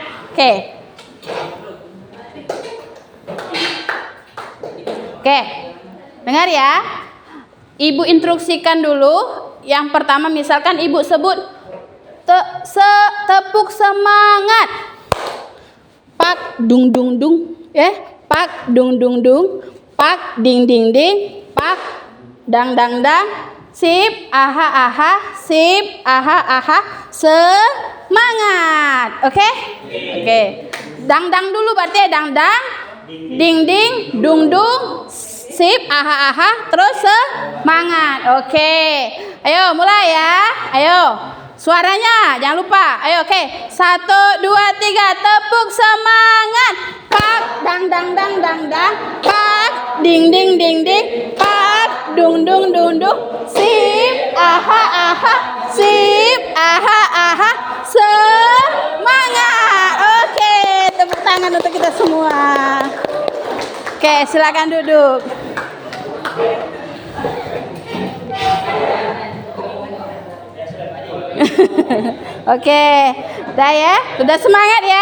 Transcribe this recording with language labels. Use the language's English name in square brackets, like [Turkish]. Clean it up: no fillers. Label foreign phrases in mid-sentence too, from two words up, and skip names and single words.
[Indonesian] Oke. Dengar ya. Ibu instruksikan dulu. Yang pertama misalkan Ibu sebut tepuk semangat. Pak dung dung dung, pak dung dung dung, pak ding ding ding. Pak, dang dang dang, sip, aha aha, sip, aha aha, semangat, oke? Dang dang dulu berarti ya, dang dang, ding ding, dung dung, sip, aha aha, terus semangat, oke? Ayo mulai ya, ayo, suaranya jangan lupa, ayo oke, 1, 2, 3, tepuk semangat, pak, dang dang dang dang dang, pak, ding ding ding ding, pak, dung dung dung dung, sip, aha aha, sip, aha aha, semangat. Oke, tepuk tangan untuk kita semua. Oke, silakan duduk. Oke, udah ya, udah semangat ya.